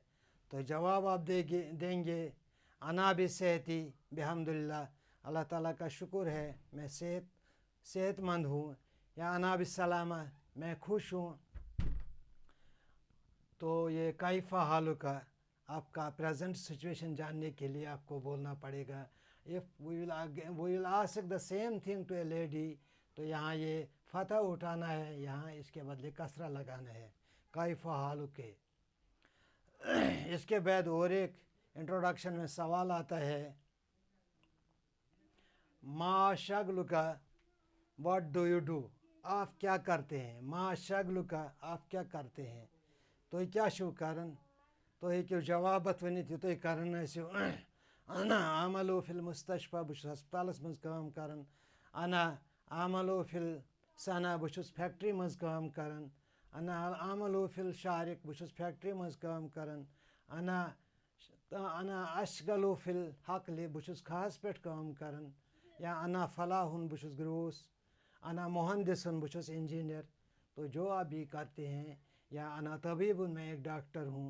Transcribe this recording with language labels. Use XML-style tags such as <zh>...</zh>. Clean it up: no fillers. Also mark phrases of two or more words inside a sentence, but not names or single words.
<hi>तो जवाब आप देंगे</hi> <ar>أنا بصحتي بحمد الله,</ar> <hi>अल्लाह ताला का शुक्र है मैं सेहतमंद हूँ, या</hi> <ar>أنا بسلامة,</ar> <hi>मैं खुश हूँ। तो ये</hi> <ar>كيف حالك</ar> <hi>आपका प्रेजेंट सिचुएशन जानने के लिए आपको बोलना पड़ेगा।</hi> <en>If we will ask the same thing to a lady,</en> <hi>तो यहाँ ये फतह उठाना है, यहाँ इसके बदले कसरा लगाना है,</hi> <ar>كيف حالك.</ar> <hi>इसके बाद और एक इंट्रोडक्शन में सवाल आता है,</hi> <ar>ما شغلك,</ar> <en>what do you do,</en> <hi>आप क्या करते हैं।</hi> <ar>ما شغلك,</ar> <hi>आप क्या करते हैं।</hi> <ks>तो क्या शो करन, तो क्यों जवाबत वनी तो करन</ks> <ar>أنا أعمل في المستشفى,</ar> <ks>बुश हस्पतालस मज काम करन।</ks> <ar>أنا أعمل في المصنع,</ar> <ks>बुश फैक्ट्री मज काम करन।</ks> <ar>أنا أعمل في الشارع,</ar> <ks>बुश फैक्ट्री मज काम करन।</ks> <ar>أنا أشتغل في الحقل,</ar> <ks>बुश खास पे काम करन।</ks> <ar>या أنا فلاح, बुश ग्रोस। أنا مهندس,</ar> <hi>बुश इंजीनियर। तो जो आप भी करते हैं, या</hi> <ar>أنا طبيب,</ar> <hi>मैं एक डॉक्टर हूँ।</hi>